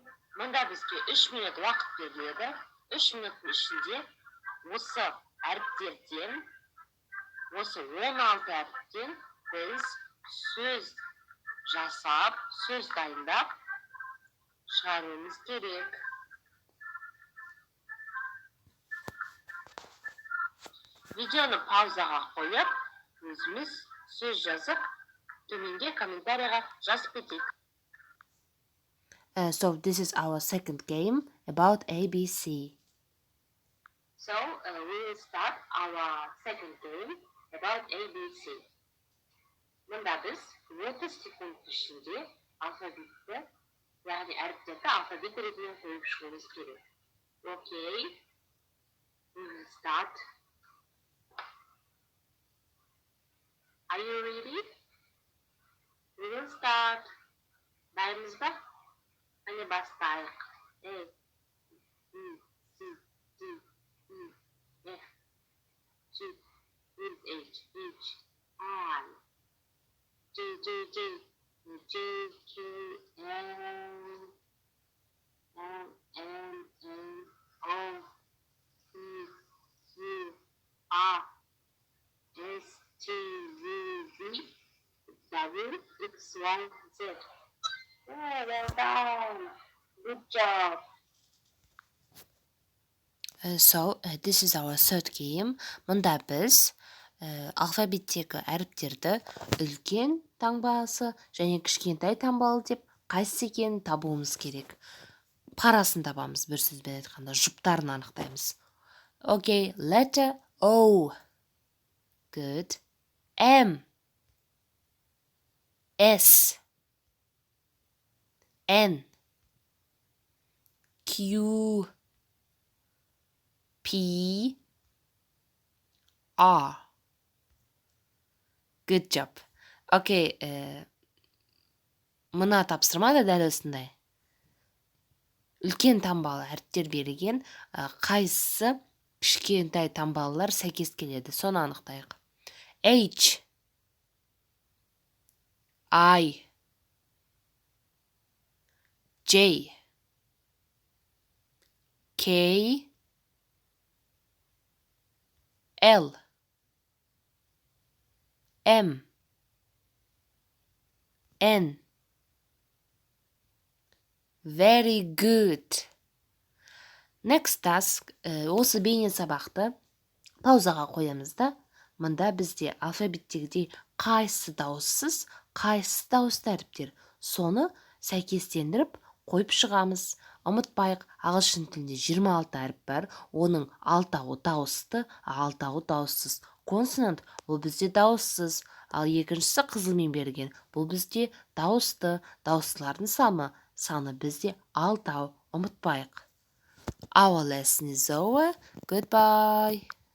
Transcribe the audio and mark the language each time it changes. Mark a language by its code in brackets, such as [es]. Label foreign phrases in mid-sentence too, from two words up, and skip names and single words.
[kk] Мұнда бізге 3 минут уақыт беріледі. 3 минуттың ішінде осы әріптерден, осы 16 әріптен біз сөз жасап, сөз дайындап шығаруымыз керек. Видеоны паузаға қойып, өзіміз сөз жазып, төменге комментарийға жазып кетейік. [en] So this is our second game about ABC. So we will start our second game about ABC. [kk] Мұнда біз 30 секунд ішінде алфавитті, яғни әріптерді алфавит ретінде қойып шығуымыз керек. [en] Okay. We will start. Are you ready? We will start. [kk] Дайынбыз ба? Әне бастайық. [en] A, B, C, D, E, F, G, H, I, J, K, L, M, N, O, P, Q, R, S, T, U, V, W, X, Y, Z. Oh, well done. Good job. So this is our third game. [kk] Мұнда біз алфавиттегі әріптерді үлкен таңбасы және кішкентай таңбалы деп қайсысы екенін табуымыз керек. Парасын табамыз, бір сөзбен айтқанда, жұптарын анықтаймыз. [en] Okay, letter O. Good. M. S. N. Q. P. R. Good job. [kk] Okay, мына тапсырма да дәл осындай. Үлкен таңбалы әріптер берілген, қайсысы кішкентай таңбалылар сәйкес келеді, соны анықтайық. [en] H, I, J, K, L, M, N. Very good. Next task, [kk] осы бейне сабақты паузаға қоямыз да, мұнда бізде алфавиттегідей қайсысы дауыссыз, қайсысы дауысты әріптер, соны сәйкестендіріп қойып шығамыз. Ұмытпайық, ағылшын тілінде 26 әріп бар, оның 6-ы дауысты, 6-ы дауыссыз. Консонант бұл бізде дауыссыз, ал екіншісі қызылмен берген, бұл бізде дауысты. Дауыстылардың саны бізде 6-ы, ұмытпайық. [en] Our lesson is over. Goodbye.